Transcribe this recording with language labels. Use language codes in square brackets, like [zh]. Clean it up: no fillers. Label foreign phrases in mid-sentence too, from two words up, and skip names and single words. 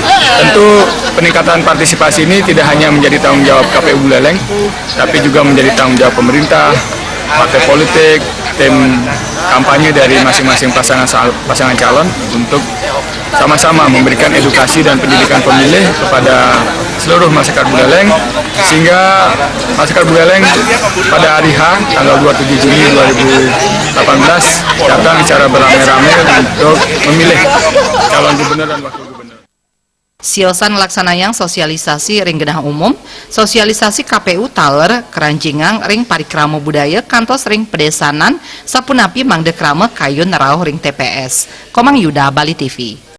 [id] Tentu peningkatan partisipasi ini tidak hanya menjadi tanggung jawab KPU Buleleng, tapi juga menjadi tanggung jawab pemerintah, partai politik, tim kampanye dari masing-masing pasangan calon untuk sama-sama memberikan edukasi dan pendidikan pemilih kepada seluruh masyarakat Buleleng sehingga masyarakat Buleleng pada hari H tanggal 27 Juni 2018 datang secara beramai-ramai untuk memilih calon gubernur dan wakil gubernur. [ban] Siosan laksanayang sosialisasi ring genah umum, sosialisasi KPU Taler, keranjingang ring parikrama budaya, kantos ring pedesanan, sapunapi mangde krama kayun rauh ring TPS. [id] Komang Yuda, Bali TV.